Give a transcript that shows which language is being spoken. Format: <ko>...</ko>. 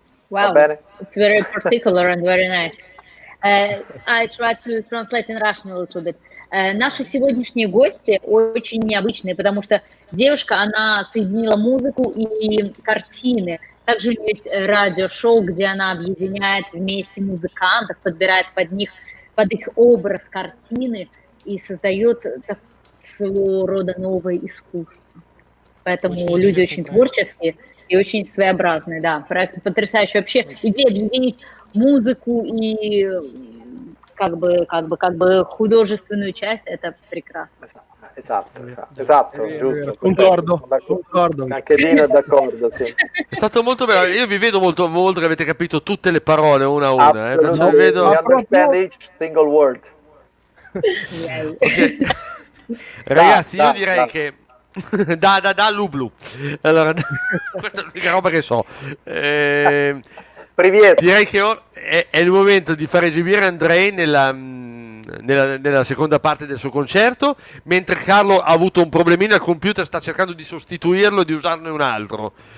<en>Wow, it's very particular and very nice. I tried to translate in Russian a little bit.</en> <ru>Наши сегодняшние гости очень необычные, потому что девушка, она соединила музыку и картины. Также у нее есть радиошоу, где она объединяет вместе музыкантов, подбирает под их образ картины и создает своего рода новое искусство. Поэтому очень люди очень творческие и очень своеобразные. Да, проект потрясающий. Вообще идея объединить музыку и как бы hudожественную часть, это прекрасно.</ru> <it>Esatto, giusto. Concordo. Anche Dino è d'accordo, sì. È stato molto bello, io vi vedo molto che avete capito tutte le parole una a una.</it> <en>We</en> <it>vedo...</it> <en>understand each single word. Okay.</en> <it>Ragazzi, io direi che da Lublu. Allora, questa è l'unica roba che so. Direi che è il momento di far esibire Andrei nella seconda parte del suo concerto, mentre Carlo ha avuto un problemino al computer, sta cercando di sostituirlo e di usarne un altro.</it>